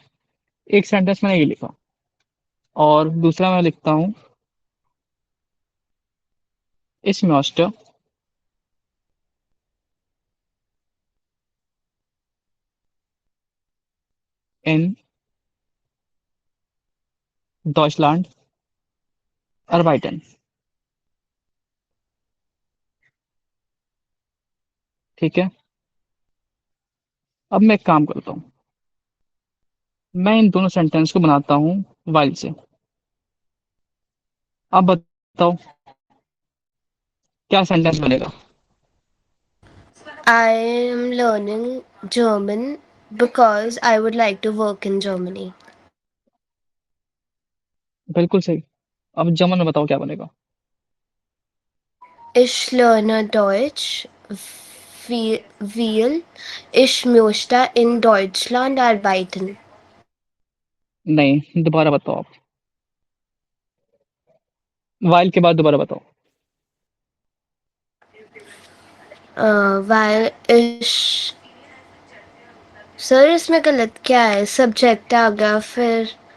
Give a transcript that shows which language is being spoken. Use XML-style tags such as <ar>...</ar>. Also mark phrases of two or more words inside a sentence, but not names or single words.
<hi>एक सेंटेंस मैंने ये लिखा, और दूसरा मैं लिखता हूँ</hi> <de>ich möchte in Deutschland arbeiten,</de> <hi>ठीक है। अब मैं एक काम करता हूँ, मैं इन दोनों सेंटेंस को बनाता हूँ वाइल से। आप बताओ क्या सेंटेंस बनेगा?</hi> <en>I am learning German because I would like to work in Germany.</en> <hi>बिल्कुल सही। अब जर्मन में बताओ क्या बनेगा?</hi> <de>Ich lerne Deutsch, weil ich möchte in Deutschland arbeiten.</de> <hi>नहीं, दोबारा बताओ आप, वाइल के बाद दोबारा बताओ। while इश सर इसमें गलत क्या है? सब्जेक्ट आ गया फिर</hi>